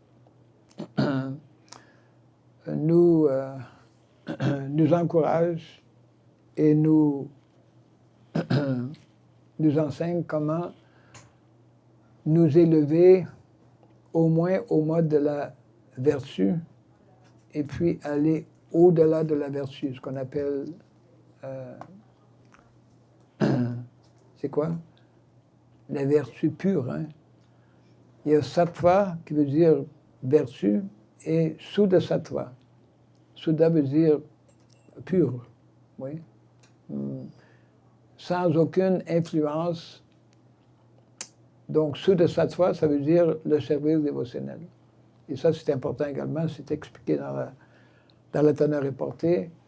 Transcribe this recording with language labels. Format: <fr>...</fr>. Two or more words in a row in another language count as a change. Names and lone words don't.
<fr>nous encouragent et nous enseignent comment nous élever au moins au mode de la vertu et puis aller au-delà de la vertu, ce qu'on appelle c'est quoi? La vertu pure. Hein? Il y a sattva qui veut dire vertu et</fr> <sa>Suddha sattva.</sa> <fr>Suddha veut dire pur, oui. Sans aucune influence. Donc</fr> <sa>Suddha sattva,</sa> <fr>ça veut dire le service dévotionnel. Et ça, c'est important également, c'est expliqué dans la teneur et portée.</fr>